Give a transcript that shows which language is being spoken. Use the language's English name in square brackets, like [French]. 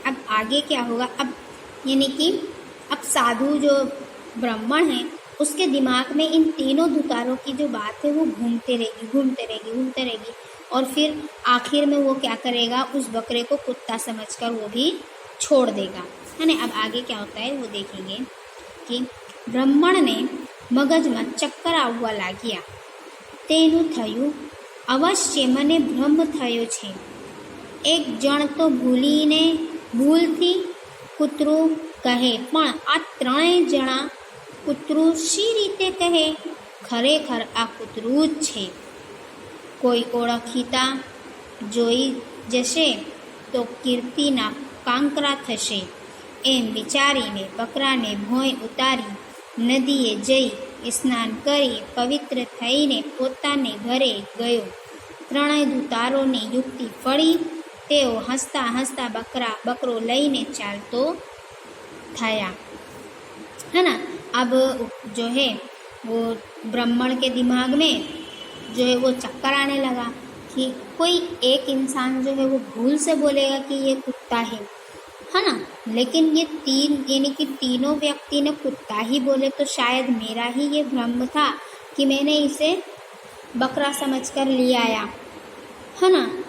[Hindi] अब आगे क्या होगा, अब यानी कि अब साधु जो ब्राह्मण है उसके दिमाग में इन तीनों दुतारों की जो बात है वो घूमते रहेगी और फिर आखिर में वो क्या करेगा, उस बकरे को कुत्ता समझकर वो भी छोड़ देगा, है ना। अब आगे क्या होता है वो देखेंगे कि ब्राह्मण ने [Gujarati] મગજમાં ચક્કર આવવા લાગ્યા। તેનું થયું અવશ્ય મને ભ્રમ થયો છે। એક જણ તો ભૂલથી કૂતરું કહે, પણ આ ત્રણેય જણા કૂતરું શી રીતે કહે? ખરેખર આ કૂતરું જ છે। કોઈ ઓળખીતા જોઈ જશે તો કીર્તિના કાંકરા થશે। એમ વિચારીને બકરાને ભોંય ઉતારી નદીએ જઈ સ્નાન કરી પવિત્ર થઈને પોતાને ઘરે ગયો। ત્રણેય દૂતારોની યુક્તિ ફળી। તેઓ હસતા હસતા બકરો લઈને ચાલતો થયા, [Hindi] है ना। अब जो है वो ब्राह्मण के दिमाग में जो है वो चक्कर आने लगा कि कोई एक इंसान जो है वो भूल से बोलेगा कि ये कुत्ता है ना, लेकिन ये यानी कि तीनों व्यक्ति ने कुत्ता ही बोले तो शायद मेरा ही ये भ्रम था कि मैंने इसे बकरा समझकर ले आया, है ना।